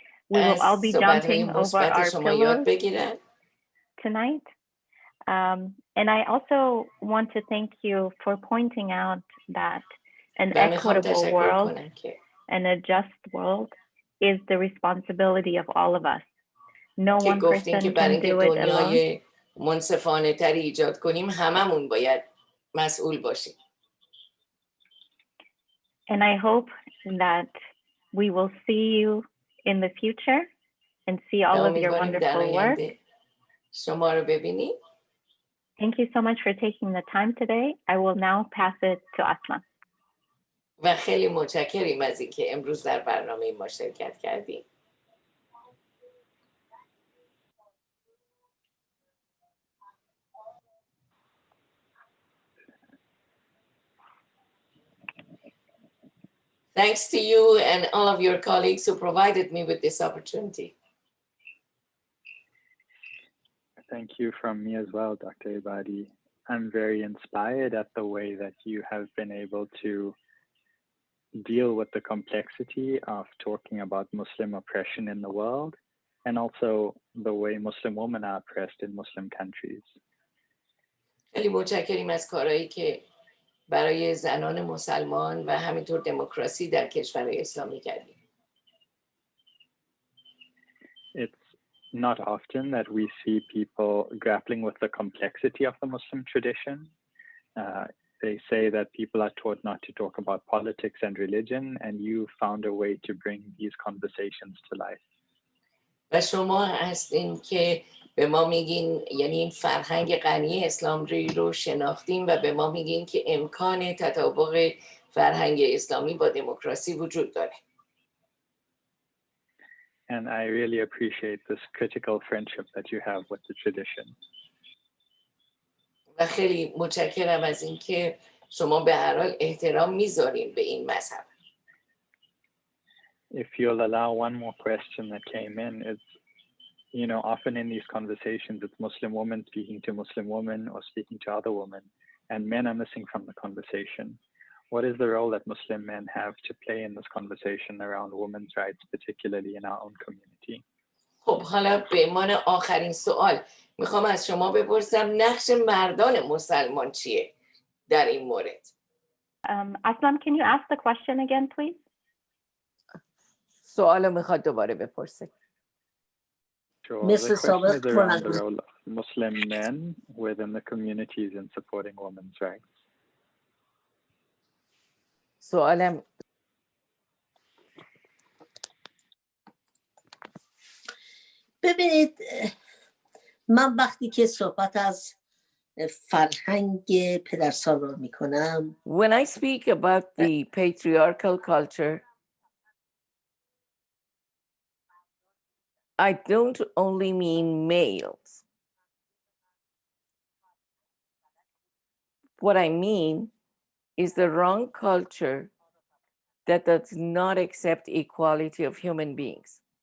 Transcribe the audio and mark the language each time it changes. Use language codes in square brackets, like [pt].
[en] We will all be jumping over our pillows tonight. And I also want to thank you for pointing out that an equitable world and a just world is the responsibility of all of us. No one person can do it alone. [fa] منصفانه تری ایجاد کنیم هممون باید مسئول باشیم. [en] And I hope that we will see you in the future and see all of your [fa] امیدواریم در [en] wonderful work. [fa] آینده شما رو ببینیم. [en] Thank you so much for taking the time today. I will now pass it to Asma. [fa] و خیلی متشکریم از اینکه امروز در برنامه ما شرکت کردیم. [en] Thanks to you and all of your colleagues who provided me with this opportunity. Thank you from me as well, Dr. Ebadi. I'm very inspired at the way that you have been able to deal with the complexity of talking about Muslim oppression in the world, and also the way Muslim women are oppressed in Muslim countries. [fa] خیلی متشکریم از کارهایی که برای زنان مسلمان و همینطور دموکراسی در کشورهای اسلامی کردیم. [en] It's not often that we see people grappling with the complexity of the Muslim tradition. They say that people are taught not to talk about politics and religion, and you found a way to bring these conversations to life. [fa] و شما هستین که به ما میگین، یعنی این فرهنگ غنی اسلامی رو شناختیم و به ما میگین که امکان تطابق فرهنگ اسلامی با دموکراسی وجود داره. [en] And I really appreciate this critical friendship that you have with the tradition. [fa] و خیلی متشکرم از اینکه شما به هر حال احترام میذارین به این مذهب. [en] If you'll allow one more question that came in, it's, you know, often in these conversations, it's Muslim women speaking to Muslim women or speaking to other women, and men are missing from the conversation. What is the role that Muslim men have to play in this conversation around women's rights, particularly in our own community? [fa] خب حالا به عنوان آخرین سوال میخوام از شما بپرسم نقش مردان مسلمان چیه در این مورد؟ [en] Aslam, can you ask the question again, please? [fa] سوالو میخواد دوباره بپرسه. [en] Sure. Mr. The question is Sobek, around the role of Muslim men within the communities in supporting women's rights. [fa] سوالم ببینید، من وقتی که صحبت از فرهنگ پدرسالار میکنم، [en] When I speak about the patriarchal culture, I don't only mean males. What I mean is the wrong culture that does not accept equality of human beings.